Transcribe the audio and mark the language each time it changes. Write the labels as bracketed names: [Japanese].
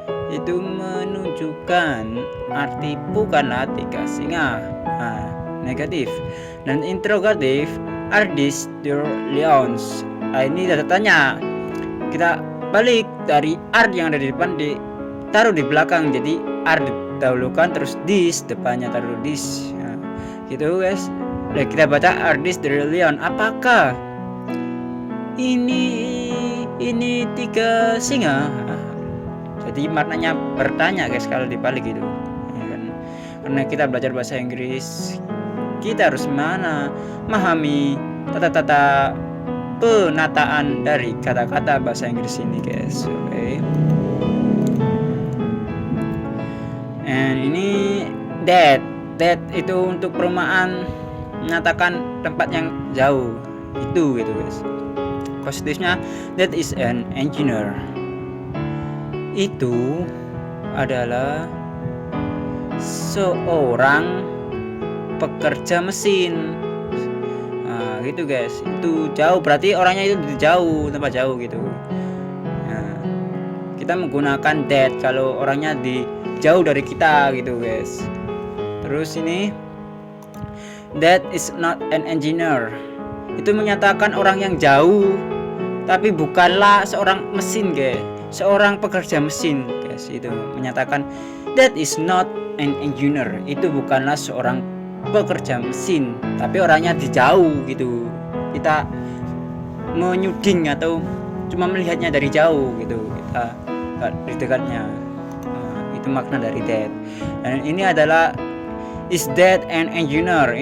[Indonesian] Itu menunjukkan arti bukanlah 3 singa. Nah, negatif. Dan interrogatif, [English] are these deer lions? [Indonesian] Nah, ini tanda tanya. Kita balik dari are yang ada di depan ditaruh di belakang, jadi are didahulukan, terus this depannya taruh this. Nah, gitu guys. Nah, kita baca [English] are these deer lion? [Indonesian] Apakah ini 3 singa? Jadi maknanya bertanya guys kalau dibalik gitu ya kan? Karena kita belajar bahasa Inggris, kita harus memahami tata-tata penataan dari kata-kata bahasa Inggris ini guys. Oke. And ini that itu untuk perumahan, menyatakan tempat yang jauh itu gitu guys. Positifnya, [English] that is an engineer. [Indonesian] Itu adalah seorang pekerja mesin. Nah, gitu guys. Itu jauh, berarti orangnya itu jauh, tempat jauh gitu. Nah, kita menggunakan that kalau orangnya jauh dari kita gitu guys. Terus ini [English] That is not an engineer. [Indonesian] Itu menyatakan orang yang jauh, tapi bukanlah seorang mesin, guys. Seorang pekerja mesin, guys. Itu menyatakan [English] that is not an engineer. [Indonesian] Itu bukanlah seorang pekerja mesin, tapi orangnya di jauh gitu. Kita menyuding atau cuma melihatnya dari jauh gitu, kita di dekatnya. Itu makna dari that. Dan ini adalah [English] is that an engineer?